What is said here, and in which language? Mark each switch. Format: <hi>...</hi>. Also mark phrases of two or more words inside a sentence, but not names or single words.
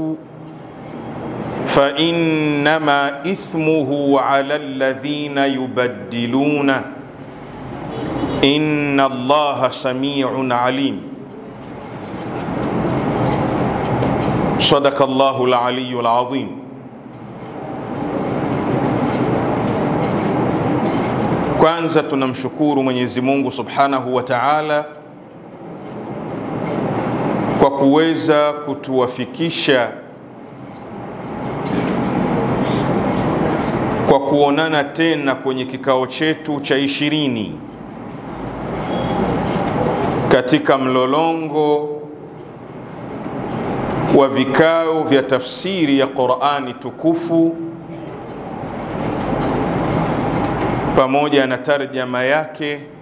<ar>فإنما إثمه على الذين يبدلونه إن الله سميع عليم. صدق الله العلي العظيم.</ar> <sw>Kwanza tunamshukuru Mwenyezi Mungu</sw> <ar>سبحانه وتعالى</ar> <sw>kwa kuweza kutuwafikisha kwa kuonana tena kwenye kikao chetu cha 20 katika mlolongo wa vikao vya tafsiri ya Qur'ani tukufu pamoja na tarjama yake.</sw>